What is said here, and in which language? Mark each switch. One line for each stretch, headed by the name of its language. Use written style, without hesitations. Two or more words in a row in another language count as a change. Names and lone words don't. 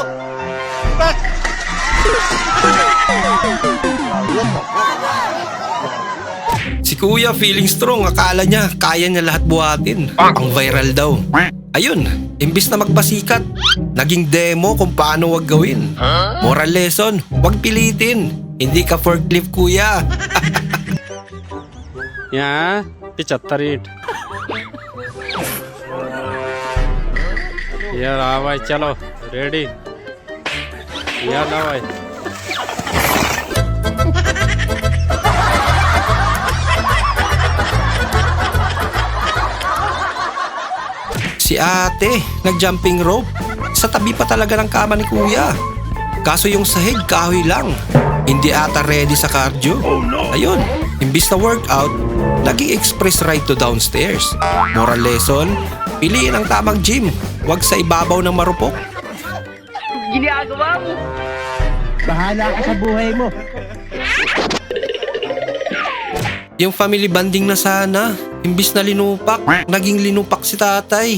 Filipino: Si kuya
English: feeling strong,
Filipino: akala niya kaya niya lahat buhatin. Ang viral daw. Ayun, imbis na magpasikat, naging demo kung paano wag gawin.
English: Moral lesson,
Filipino: wag pilitin. Hindi ka forklift kuya.
Hindi: यहाँ 75 ईंट यार हाँ भाई चलो रेडी यार ना भाई
Filipino: Si ate, nag-jumping rope. Sa tabi pa talaga ng kama ni kuya. Kaso yung sahig, kahoy lang. Hindi ata ready sa cardio. Ayun, imbis na workout, naging
English: express ride to downstairs. Moral lesson,
Filipino: piliin ang tamang gym. Huwag sa ibabaw ng marupok. Ginagawa mo! Bahala ka sa buhay mo. Yung family banding na sana, imbis na linupak, naging linupak si tatay.